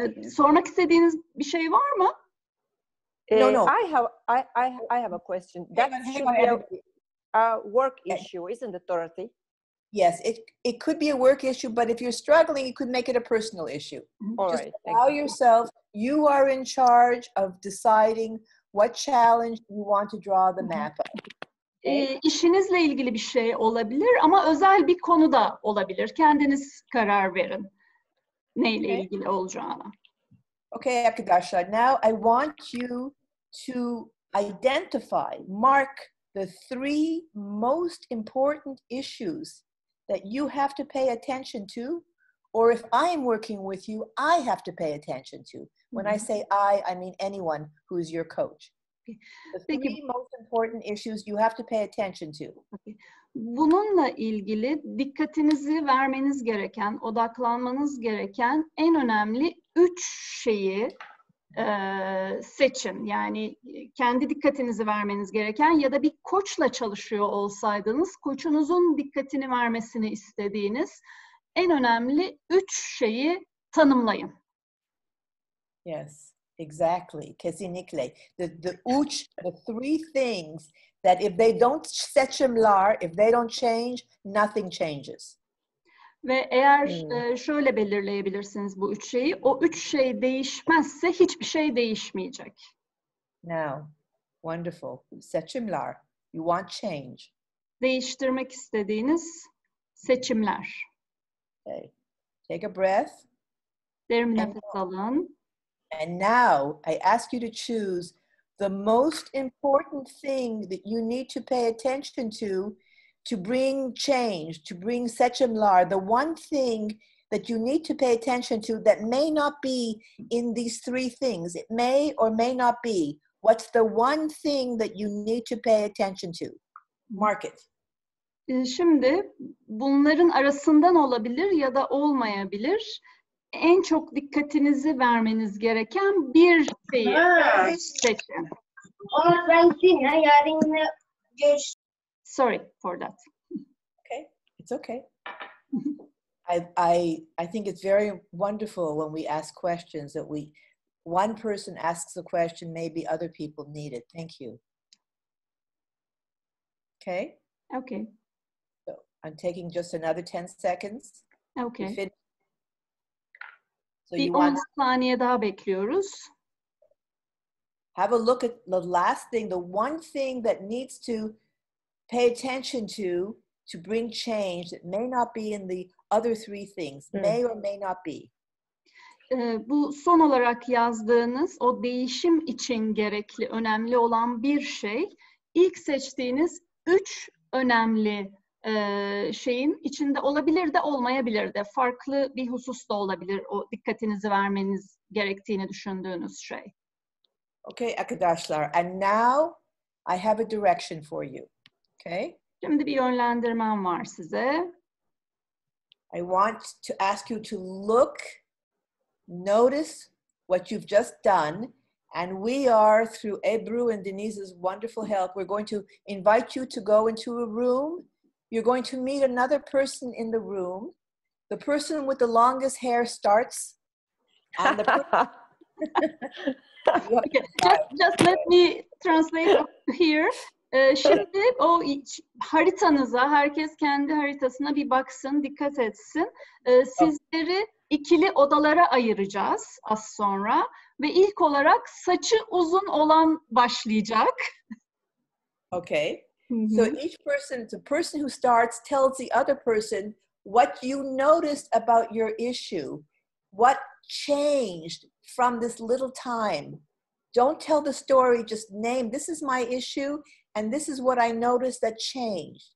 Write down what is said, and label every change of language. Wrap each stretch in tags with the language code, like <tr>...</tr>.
<tr>Sormak istediğiniz bir şey var mı?</tr> <en>No. I have a question. That should be a work issue, isn't it, Dorothy? Yes, it could be a work issue, but if you're struggling, you could make it a personal issue. All Just right. allow yourself, you are in charge of deciding what challenge you want to draw the map of.</en> <tr>İşinizle ilgili bir şey olabilir ama özel bir konu da olabilir. Kendiniz karar verin neyle ilgili olacağına.</tr> <en>Okay,</en> <tr>arkadaşlar,</tr> <en>now I want you to identify, mark the 3 most important issues that you have to pay attention to, or if I'm working with you, I have to pay attention to. When I say I mean anyone who's your coach. The 3 most important issues you have to pay attention to.</en> <tr>Bununla ilgili dikkatinizi vermeniz gereken, odaklanmanız gereken en önemli 3 şeyi seçin. Yani kendi dikkatinizi vermeniz gereken ya da bir koçla çalışıyor olsaydınız, koçunuzun dikkatini vermesini istediğiniz en önemli 3 şeyi tanımlayın.</tr> <en>Yes, exactly.</en> <tr>Kesinlikle.</tr> <en>The 3 things that if they don't</en> <tr>seçimler,</tr> <en>if they don't change, nothing changes.</en> <tr>Ve eğer şöyle belirleyebilirsiniz bu 3 şeyi, o 3 şey değişmezse hiçbir şey değişmeyecek.</tr> <en>Now, wonderful.</en> <tr>Seçimler.</tr> <en>You want change.</en> <tr>Değiştirmek istediğiniz seçimler.</tr> <en>Okay. Take a breath.</en> <tr>Derin nefes alın.</tr> <en>And now I ask you to choose the most important thing that you need to pay attention to bring change, to bring</en> <tr>seçimler,</tr> <en>the one thing that you need to pay attention to that may not be in these 3 things. It may or may not be. What's the one thing that you need to pay attention to? Mark it.</en> <tr>Şimdi bunların arasından olabilir ya da olmayabilir. En çok dikkatinizi vermeniz gereken bir şeyi seçin.</tr> <en>Sorry for that. Okay, it's okay. I think it's very wonderful when we ask questions that one person asks a question, maybe other people need it. Thank you. Okay? Okay. So I'm taking just another 10 seconds. Okay. So</en> <tr>bir</tr> <en>you want</en> <tr>saniye daha bekliyoruz.</tr> <en>have a look at the last thing, the one thing that needs to pay attention to bring change that may not be in the other 3 things, may or may not be.</en> <tr>Bu son olarak yazdığınız o değişim için gerekli, önemli olan bir şey, ilk seçtiğiniz 3 önemli şeyin içinde olabilir de olmayabilir de, farklı bir husus da olabilir o dikkatinizi vermeniz gerektiğini düşündüğünüz şey.</tr> <en>Okay,</en> <tr>arkadaşlar,</tr> <en>and now I have a direction for you. Okay?</en> <tr>Şimdi bir yönlendirmem var size.</tr> <en>I want to ask you to look, notice what you've just done, and we are, through Ebru and Denise's wonderful help, we're going to invite you to go into a room. You're going to meet another person in the room, the person with the longest hair starts. And the Okay, just let me translate here.</en> <tr>Şimdi o haritanıza, herkes kendi haritasına bir baksın, dikkat etsin. Sizleri ikili odalara ayıracağız az sonra. Ve ilk olarak saçı uzun olan başlayacak.</tr> <en>Okay. So each person, the person who starts tells the other person what you noticed about your issue. What changed from this little time. Don't tell the story, just name, this is my issue, and this is what I noticed that changed.</en>